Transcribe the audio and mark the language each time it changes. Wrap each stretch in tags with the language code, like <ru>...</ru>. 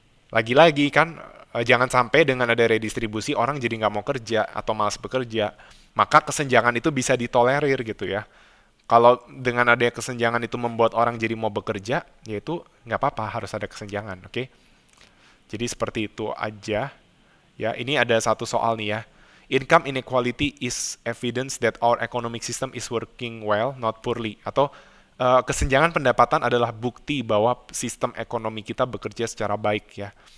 <id>Lagi-lagi kan, jangan sampai dengan ada redistribusi orang jadi nggak mau kerja atau malas bekerja, maka kesenjangan itu bisa ditolerir gitu ya. Kalau dengan adanya kesenjangan itu membuat orang jadi mau bekerja, yaitu nggak apa-apa, harus ada kesenjangan, oke? Jadi seperti itu aja. Ya, ini ada satu soal nih ya.</id> <en>Income inequality is evidence that our economic system is working well, not poorly.</en> <id>Atau kesenjangan pendapatan adalah bukti bahwa sistem ekonomi kita bekerja secara baik ya.</id>